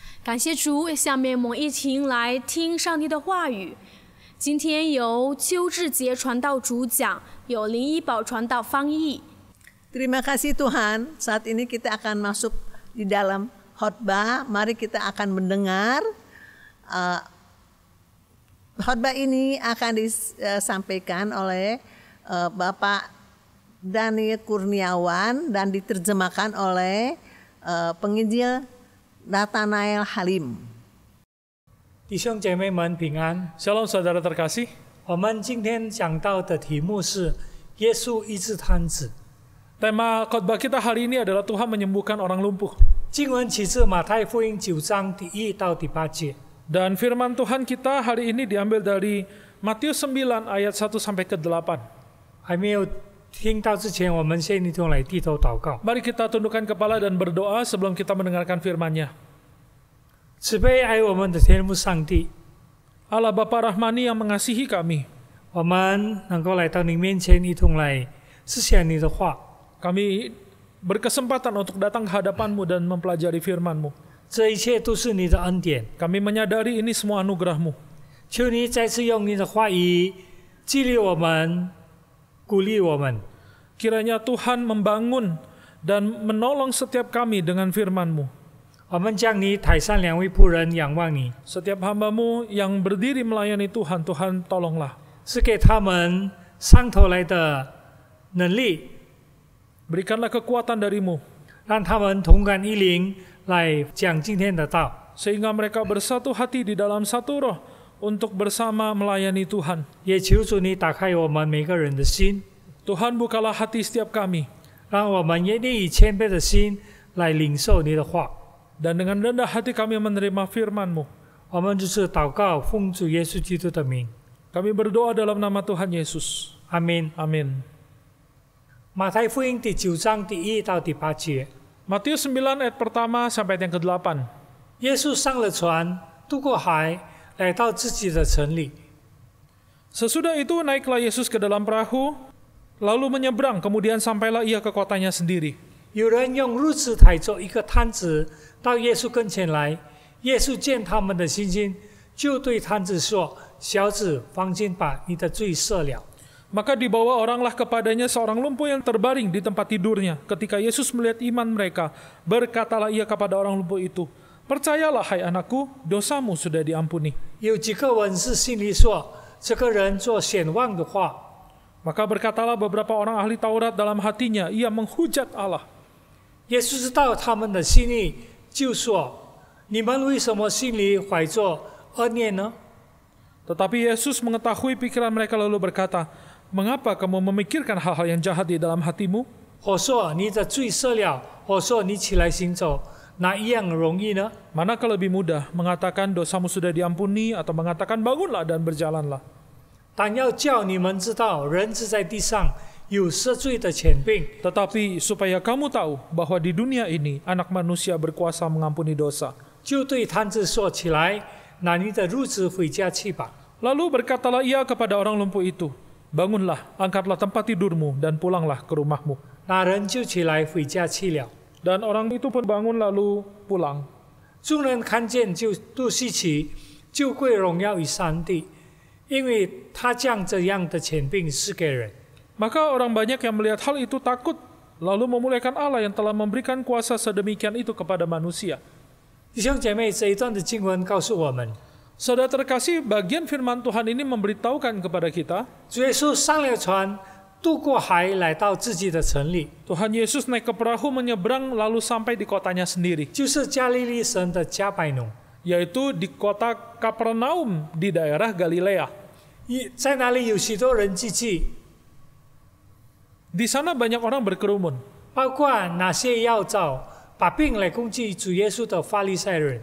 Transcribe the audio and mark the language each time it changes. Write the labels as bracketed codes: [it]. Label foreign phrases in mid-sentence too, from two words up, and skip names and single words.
[zh] 感谢主，下面我们一起来听上帝的话语。今天由邱志杰传道主讲，有林一宝传道翻译。 [id] Terima kasih Tuhan, saat ini kita akan masuk di dalam khotbah. Mari kita akan mendengar. Khotbah ini akan disampaikan oleh Bapak Daniel Kurniawan dan diterjemahkan oleh penginjil Nathanael Halim。 [zh] 弟兄姐妹们平安。 [id] Shalom saudara terkasih. [zh] 我们今天讲到的题目是耶稣医治瘫子。 [id] Tema khotbah kita hari ini adalah Tuhan menyembuhkan orang lumpuh. [zh] 经文起自马太福音9章第1到第8节。 [id] Dan firman Tuhan kita hari ini diambil dari Matius 9 ayat 1 sampai ke 8. [zh] 还没有听到之前，我们先一同来低头祷告。 [id] Mari kita tundukkan kepala dan berdoa sebelum kita mendengarkan firman-Nya. [zh] 慈悲爱我们的天父上帝， [id] Allah Bapa Rahmani yang mengasihi kami, [zh] 我们能够来到你面前，一同来思想你的话。 [id] kami berkesempatan untuk datang ke hadapan-Mu dan mempelajari firman-Mu. [zh] 这一切都是你的恩典， [id] Kami menyadari ini semua anugerah-Mu. [zh] 求你再次用你的话语激励我们，鼓励我们。 [id] Kiranya Tuhan membangun dan menolong setiap kami dengan firman-Mu. [zh] 我们将你台上2位仆人仰望你， [id] Setiap hamba-Mu yang berdiri melayani Tuhan, Tuhan tolonglah. [zh] 是给他们上头来的能力， [id] Berikanlah kekuatan dari-Mu, [zh] 让他们同感一灵来讲今天的道。 [id] sehingga mereka bersatu hati di dalam satu roh untuk bersama melayani Tuhan. [zh] 也求主你打开我们每个人的心， [id] Tuhan bukalah hati setiap kami, [zh] 让我们愿意以谦卑的心来领受你的话。 [id] dan dengan rendah hati kami menerima firman-Mu. [zh] 我们就是祷告，奉主耶稣基督的名， [id] Kami berdoa dalam nama Tuhan Yesus. [zh] 阿门。 [id] Amin. [zh] 马太福音第9章第1到第8节， [id] Matius 9 ayat pertama sampai ayat yang ke-8. [zh] 耶稣上了船，渡过海，来到自己的城里。 [id] Sesudah itu naiklah Yesus ke dalam perahu, lalu menyeberang, kemudian sampailah ia ke kotanya sendiri. [zh] 有人用褥子抬着一个摊子到耶稣跟前来，耶稣见他们的信心，就对摊子说：“小子，放心吧，你的罪赦了。” [id] Maka dibawa oranglah kepadanya seorang lumpuh yang terbaring di tempat tidurnya. Ketika Yesus melihat iman mereka, berkatalah ia kepada orang lumpuh itu, "Percayalah, hai anakku, dosamu sudah diampuni." [zh] 有几个文士心里说：“这个人做显妄的话。” [id] Maka berkatalah beberapa orang ahli Taurat dalam hatinya, ia menghujat Allah. [zh] 耶稣知道他们的心意，就说：“你们为什么心里怀着恶念呢？ [id] Tetapi Yesus mengetahui pikiran mereka lalu berkata, "Mengapa kamu memikirkan hal-hal yang jahat di dalam hatimu? [zh] 我说你的罪赦了，我说你起来行走，哪一样容易呢？ [id] Manakah lebih mudah, mengatakan dosamu sudah diampuni atau mengatakan bangunlah dan berjalanlah?" [zh] 但要叫你们知道，人子在地上有赦罪的权柄。 [id] Tetapi supaya kamu tahu bahwa di dunia ini anak manusia berkuasa mengampuni dosa. [zh] 就对摊子说：“起来，拿你的褥子回家去吧。” [id] Lalu berkatalah ia kepada orang lumpuh itu, "Bangunlah, angkatlah tempat tidurmu dan pulanglah ke rumahmu." [zh] 那人就起来回家去了。 [id] Dan orang itu pun bangun lalu pulang. [zh] 众人看见就都稀奇，就归荣耀于上帝，因为他将这样的权柄赐给人。 [id] Maka orang banyak yang melihat hal itu takut, lalu memuliakan Allah yang telah memberikan kuasa sedemikian itu kepada manusia. [zh] 弟兄姐妹，这一段的经文告诉我们， [id] Saudara terkasih, bagian firman Tuhan ini memberitahukan kepada kita, [zh] 主耶稣上了船，渡过海，来到自己的城里， [id] Tuhan Yesus naik ke perahu menyeberang lalu sampai di kotanya sendiri, [zh] 就是加利利省的加百农。 [id] yaitu di kota Kapernaum di daerah Galilea. [zh] 在那里有许多人聚集， [id] Di sana banyak orang berkerumun, [zh] 包括那些要找把病来攻击主耶稣的法利赛人。